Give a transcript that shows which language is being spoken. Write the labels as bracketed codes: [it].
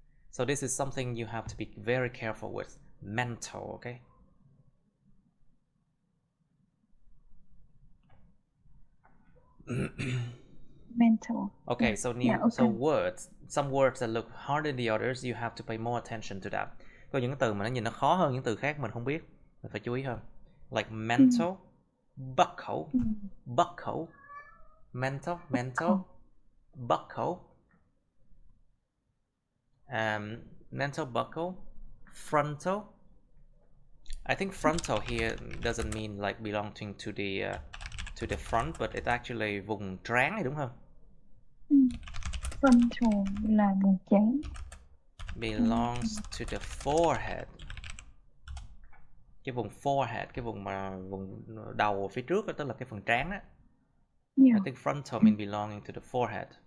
[en] So this is something you have to be very careful with. Mental, okay? Mental. Okay, Yeah. so Yeah, okay. so words, some words that look harder than the others, you have to pay more attention to that. [vi] Có những từ mà nó nhìn nó khó hơn những từ khác mình không biết, mình phải chú ý hơn. [en] Like mental, buckle, buckle, mental, buckle, mental buckle, frontal. I think frontal here doesn't mean like belonging to the front, but it's actually [vi] vùng trán này đúng không? Frontal là vùng trán. [en] Belongs to the forehead. [vi] Cái vùng forehead, cái vùng mà vùng đầu phía trước đó, tức là cái phần trán á. [en] Yeah. I think frontal mean belonging to the forehead.